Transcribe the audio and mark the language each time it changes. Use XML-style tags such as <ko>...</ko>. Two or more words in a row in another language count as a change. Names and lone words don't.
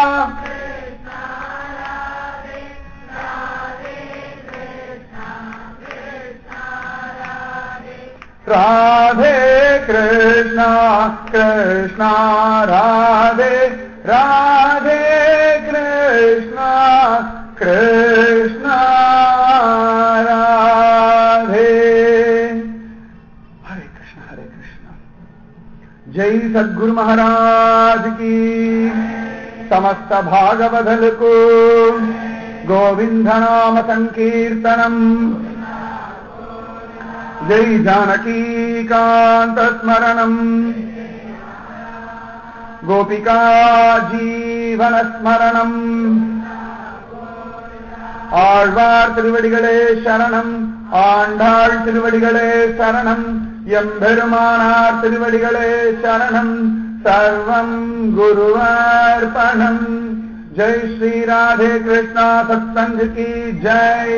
<ta>ராதே கிருஷ்ணா கிருஷ்ணா ராதே, ராதே கிருஷ்ணா கிருஷ்ணா ராதே.</ta> <hi>हरे कृष्णा हरे कृष्णा। जय सद्गुरु महाराज की समस्त भागवदल को गोविंद नाम संकीर्तनम. जय जानकी कांत स्मरणम गोपिका जीवन स्मरणम.</hi> <ta>ஆழ்வார் திருவடிகளே சரணம், ஆண்டாள் திருவடிகளே சரணம், எம்பெருமானார் திருவடிகளே சரணம்.</ta> <sa>सर्वं गुर्वर्पणम्.</sa> <hi>जय श्री राधे कृष्णा सत्संग की ஜெய்.</hi>